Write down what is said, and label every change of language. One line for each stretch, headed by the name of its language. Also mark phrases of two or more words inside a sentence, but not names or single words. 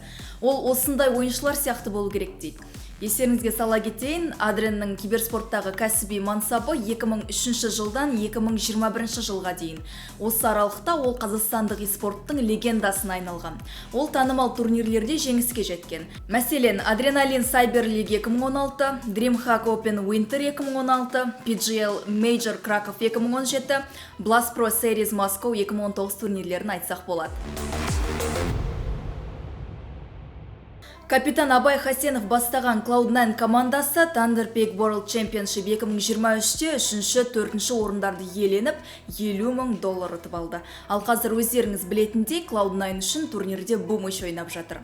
Kazakh: Ол осындай ойыншылар сияқты болу керек дейді. Естеріңізге сала кетейін, Адреннің киберспорттағы кәсіби мансабы 2003 жылдан 2021 жылға дейін. Осы аралықта ол қазақстандық спорттың легендасына айналған. Ол танымал турнирлерде жеңіске жеткен. Мәселен, Adrenaline Cyber League 2016, DreamHack Open Winter 2016, PGL Major Krakow 2017, Blast Pro Series Moscow 2019 турнирлерін айтсақ болады. Капитан Абай Хасенов бастаған Cloud9 командасы Thunder Peak World Championship 2023-те 3-4 орындарды иеленіп, $50,000 ұтып алды. Ал қазір өздеріңіз білетіндей Cloud9 үшін турнирде бумыш ойнап жатыр.